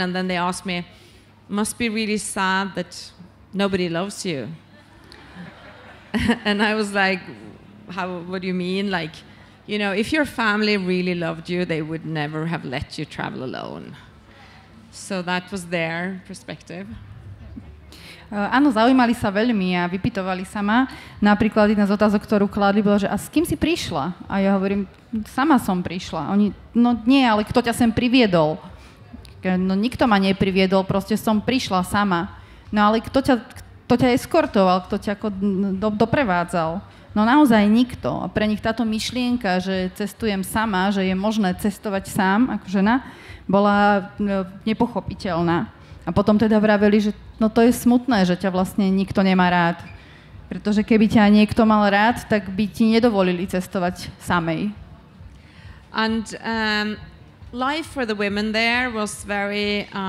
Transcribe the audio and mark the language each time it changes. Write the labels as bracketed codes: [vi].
[en] And then they asked me, "Must be really sad that nobody loves you." And I was like, what do you mean? Like, if your family really loved you, they would never have let you travel alone. So that was their perspective. [sk] Áno, zaujímali sa veľmi a vypytovali sa ma. Napríklad jedna z otázok, ktorú kladli, bola, že a s kým si prišla? A ja hovorím, sama som prišla. Oni, no nie, ale kto ťa sem priviedol? No nikto ma nepriviedol, proste som prišla sama. No ale kto ťa eskortoval, kto ťa ako doprevádzal? No naozaj nikto. A pre nich táto myšlienka, že cestujem sama, že je možné cestovať sám ako žena, bola nepochopiteľná. A potom teda vraveli, že no to je smutné, že ťa vlastne nikto nemá rád. Pretože keby ťa niekto mal rád, tak by ti nedovolili cestovať samej. [en] And life for the women there was very,